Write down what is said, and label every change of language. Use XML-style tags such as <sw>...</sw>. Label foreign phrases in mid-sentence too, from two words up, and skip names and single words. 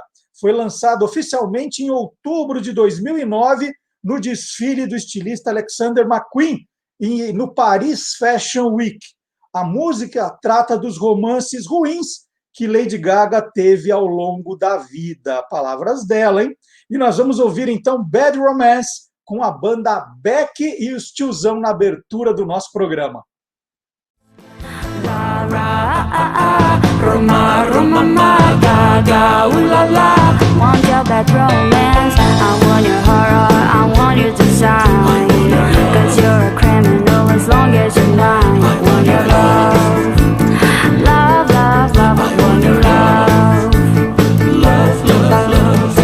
<pt>Foi lançado oficialmente em outubro de 2009, no desfile do estilista Alexander McQueen, no Paris Fashion Week. A música trata dos romances ruins que Lady Gaga teve ao longo da vida. Palavras dela, hein? E nós vamos ouvir, então, Bad Romance com a banda Beck e os Tiozão na abertura do nosso programa.</pt> <en>Roma, Roma, ma, Gaga, ooh la la. Want your bad romance, I want your horror, I want your design. Cause you're a criminal as long as you're mine. I want your love, love, love, love. I want your love, love, love, love.</en>